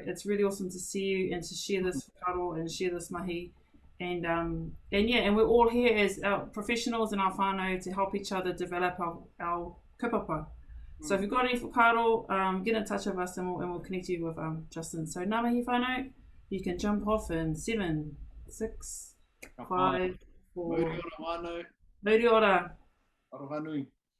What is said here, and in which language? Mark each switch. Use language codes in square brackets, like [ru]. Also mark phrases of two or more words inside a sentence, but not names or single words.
[en] It's really awesome to see you and to share this whakaaro and share this mahi. And we're all here as our professionals in our whānau to help each other develop our kaupapa. So if you've got any whakaaro, get in touch with us and we'll connect you with Justin. [mi] So ngā mihi whānau, [en] you can jump off in 7, 6, 5, 4. [mi] Mauri ora wānau. Mauri ora. Aroha nui.